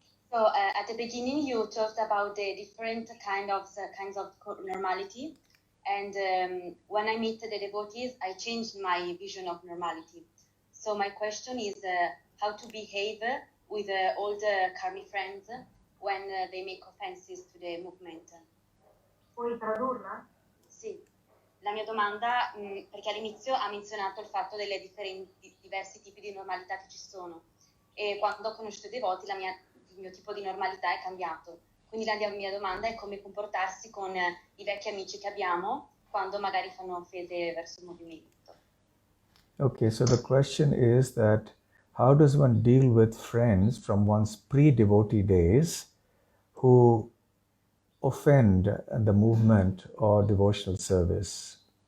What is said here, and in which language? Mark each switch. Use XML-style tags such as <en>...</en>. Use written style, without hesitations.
<en>So at the beginning you talked about the different kinds of normality, and when I meet the devotees, I changed my vision of normality. So my question is how to behave with all the karmic friends when they make offenses to the movement.</en> <it>Puoi tradurla? Sì. La mia domanda, perché all'inizio ha menzionato il fatto delle diversi tipi di normalità che ci sono, e quando ho conosciuto i devoti il mio tipo di normalità è cambiato. Quindi la mia domanda è come comportarsi con i vecchi amici che abbiamo quando magari fanno offese verso il movimento.</it> <en>Okay, so the question is that how does one deal with friends from one's pre-devotee days who offend the movement or devotional service?</en>